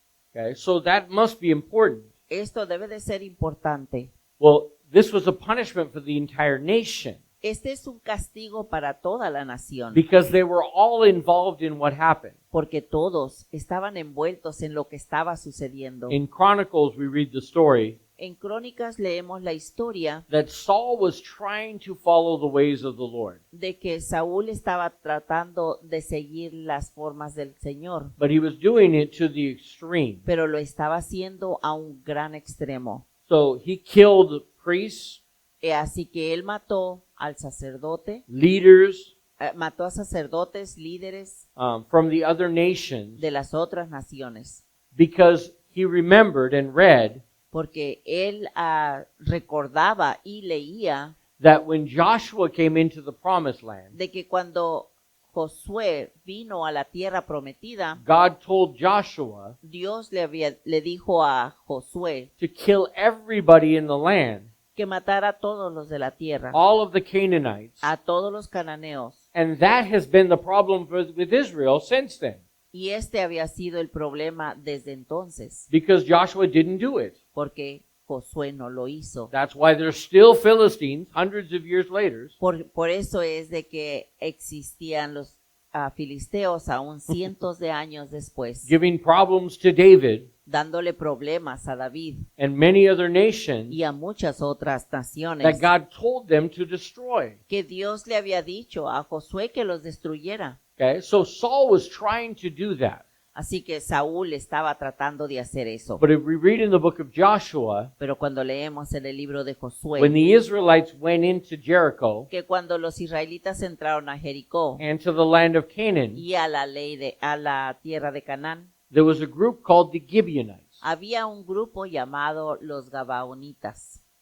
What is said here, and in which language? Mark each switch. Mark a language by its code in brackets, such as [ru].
[en] Okay, so that must be important. [es] Esto debe de ser importante. [en] Well, this was a punishment for the entire nation [es] Este es un castigo para toda la nación, [en] because they were all involved in what happened. [es] porque todos estaban envueltos en lo que estaba sucediendo. [en] In Chronicles, we read the story [es] En Crónicas leemos la historia [en] that Saul was trying to follow the ways of the Lord, [es] de que Saúl estaba tratando de seguir las formas del Señor, [en] but he was doing it to the extreme. [es] pero lo estaba haciendo a un gran extremo. [en] So he killed priests, [es] Así que él mató al sacerdote, [en] leaders [es] mató a sacerdotes, líderes [en] from the other nations, [es] de las otras naciones, [en] because he remembered and read [es] porque él recordaba y leía [en] that when Joshua came into the promised land, [es] de que cuando Josué vino a la tierra prometida, [en] God told Joshua [es] Dios le dijo a Josué [en] to kill everybody in the land, [es] que matara a todos los de la tierra, [en] all of the Canaanites. [es] a todos los cananeos. [en] And that has been the problem with Israel since then, [es] Y este había sido el problema desde entonces, [en] because Joshua didn't do it. [es] porque Josué no lo hizo. [en] That's why there's still Philistines hundreds of years later [es] Por eso es de que existían los filisteos aún cientos de años después, [en] giving problems to David [es] dándole problemas a David [en] and many other nations [es] y a muchas otras [en] that [es] naciones [en] God told them to destroy. [es] que Dios le había dicho a Josué que los destruyera. [en] Okay, so Saul was trying to do that. [es] Así que Saúl estaba tratando de hacer eso. [en] But if we read in the book of Joshua, [es] Pero cuando leemos en el libro de [en] when [es] Josué, [en] the Israelites went into Jericho [es] que cuando los israelitas entraron a Jericó [en] and to the land of Canaan, [es] y a la tierra de Canaán, [en] there was a group called the Gibeonites. [es] había un grupo llamado los Gabaonitas.